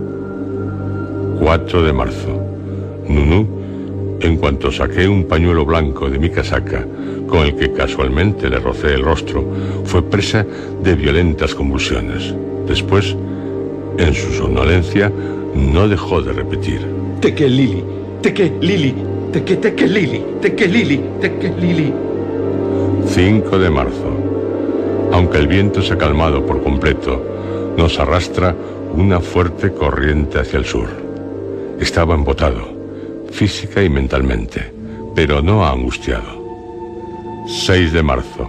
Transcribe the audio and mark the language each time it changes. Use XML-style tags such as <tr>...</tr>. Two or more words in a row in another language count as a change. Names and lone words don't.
<es>4 de marzo. Nunu, en cuanto saqué un pañuelo blanco de mi casaca, con el que casualmente le rocé el rostro, fue presa de violentas convulsiones. Después, en su somnolencia, no dejó de repetir: Teque Lili, Teque Lili, Teque Lili, Teque Lili, Teque Lili. 5 de marzo. Aunque el viento se ha calmado por completo, nos arrastra una fuerte corriente hacia el sur. Estaba embotado, física y mentalmente, pero no angustiado. 6 de marzo.</es>